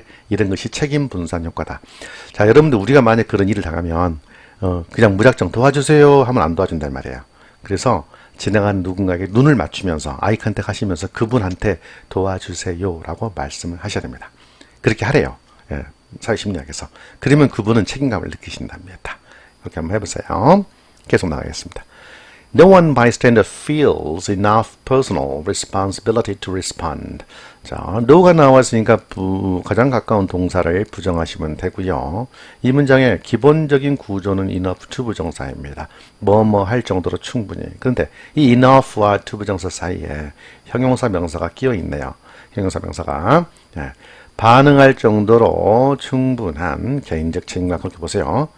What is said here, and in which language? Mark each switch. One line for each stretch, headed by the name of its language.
Korean: 이런 것이 책임 분산 효과다. 자, 여러분들 우리가 만약 그런 일을 당하면 그냥 무작정 도와주세요 하면 안 도와준단 말이에요. 그래서 지나가는 누군가에게 눈을 맞추면서 아이 컨택 하시면서 그분한테 도와주세요 라고 말씀을 하셔야 됩니다. 그렇게 하래요. 사회심리학에서. 그러면 그분은 책임감을 느끼신답니다. 이렇게 한번 해보세요. 계속 나가겠습니다.
English: No one bystander feels enough personal responsibility to respond.
Korean: 자, no가 나왔으니까 가장 가까운 동사를 부정하시면 되고요. 이 문장의 기본적인 구조는 enough to 부정사입니다. 뭐뭐 할 정도로 충분히. 그런데 이 enough와 to 부정사 사이에 형용사 명사가 끼어 있네요. 형용사 명사가 반응할 정도로 충분한 개인적 책임감 그렇게 보세요.